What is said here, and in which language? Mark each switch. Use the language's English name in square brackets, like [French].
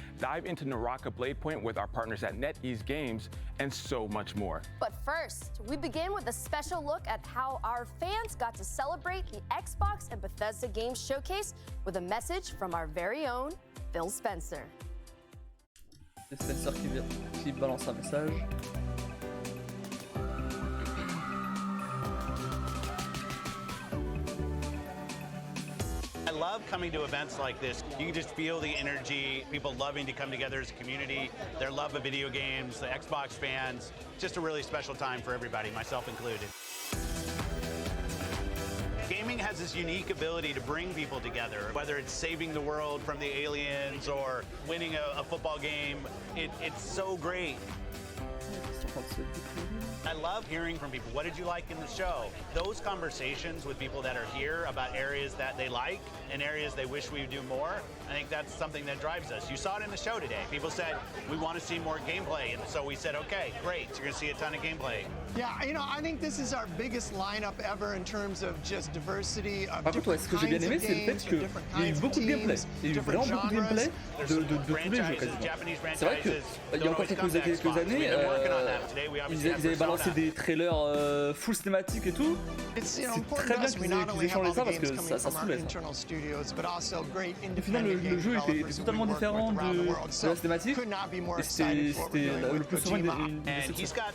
[English] Dive into Naraka Blade Point with our partners at NetEase Games, and so much more. But first, we begin with a special look at how our fans got to celebrate the Xbox and Bethesda Game Showcase with a message from our very own Phil Spencer. [French] C'est Spencer qui balance un message. [English] I love coming to events like this. You can just feel the energy, people loving to come together as a community, their love of video games, the Xbox fans. Just a really special time for everybody, myself included. Gaming has this unique ability to bring people together, whether it's saving the world from the aliens or winning a football game. It's so great. I love hearing from people. What did you like in the show? Those conversations with people that are here about areas that they like and areas they wish we would do more, I think that's something that drives us. You saw it in the show today. People said, we want to see more gameplay. And so we said, okay, great. You're going to see a ton of gameplay. Yeah, you know, I think this is our biggest lineup ever in terms of just diversity of [French] Par contre, ouais, ce que j'ai bien aimé, c'est le fait qu'il y a eu beaucoup de gameplay. Il y a eu vraiment beaucoup de gameplay de tous les jeux quasiment. C'est vrai qu'il y a encore quelques années, ils avaient balancé des trailers full cinématiques et tout. C'est très bien qu'ils aient changé ça parce que ça soulève. Au final, le jeu était totalement différent de la cinématique et c'était le plus souvent une déception.